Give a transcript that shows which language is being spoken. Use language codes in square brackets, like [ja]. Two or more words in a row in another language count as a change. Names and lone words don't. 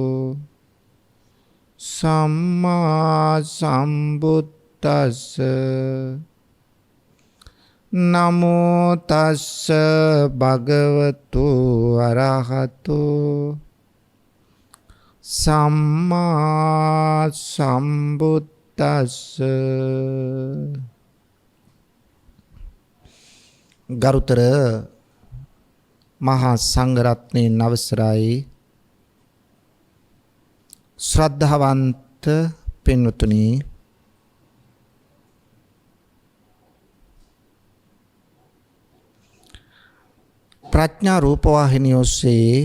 [pi] සම්මා සම්බුද්දස්ස නමෝ තස්ස භගවතු අරහතු සම්මා සම්බුද්දස්ස. [si] ගරුතර මහා සංඝරත්නයන් අවසරයි, ශ්‍රද්ධාවන්ත පින්වතුනි, ප්‍රඥා රූපවාහිනිය ඔස්සේ